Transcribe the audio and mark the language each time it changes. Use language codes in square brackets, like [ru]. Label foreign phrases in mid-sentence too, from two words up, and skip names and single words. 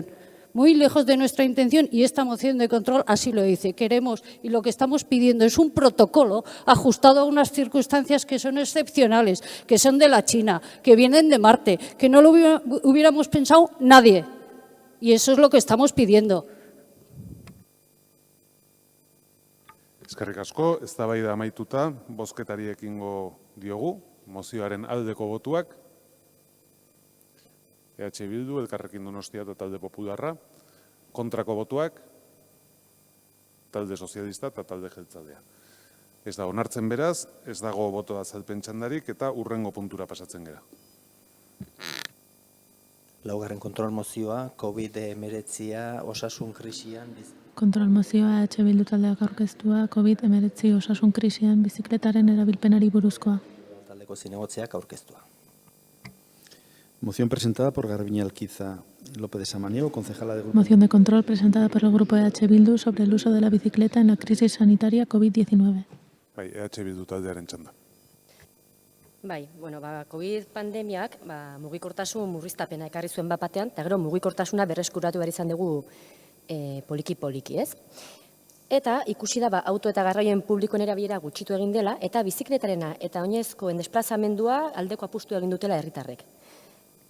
[es] Muy lejos de nuestra intención y esta moción de control así lo dice. Queremos y lo que estamos pidiendo es un protocolo ajustado a unas circunstancias que son excepcionales, que son de la China, que vienen de Marte, que no lo hubiéramos pensado nadie. Y eso es lo que estamos pidiendo. [eu] Eskerrik asko, eztabaida amaituta, bozketari ekingo diogu, mozioaren aldeko botuak. EH Bildu, Elkarrekin Donostia eta Talde Popularra, kontrako botuak, Talde Sozialista eta Talde Jeltzalea. Ez da onartzen beraz, ez dago boto azalpen txandarik eta hurrengo puntura pasatzen gera. Laugarren kontrol mozioa, COVID-19 osasun krisian. Kontrol mozioa EH Bildu taldeak aurkeztua, COVID-19 osasun krisian bizikletaren erabilpenari buruzkoa. Taldeko zinegotziak aurkeztua. [es] Moción presentada por Garbiñe Alquiza López de Samaniego, concejala de Grupo. Moción de control presentada por el Grupo EH Bildu sobre el uso de la bicicleta en la crisis sanitaria COVID-19. [eu] Bai, EH Bildu taldearen txanda. Bai, bueno, COVID pandemiak mugikortasun murriztapena ekarri zuen batean, eta gero mugikortasuna berreskuratu behar izan dugu poliki-poliki, ez? Eta ikusi da auto eta garraioen publikoen erabilera gutxitu egin dela, eta bizikletarena eta oinezkoen desplazamendua aldeko apustu egin dutela herritarrek.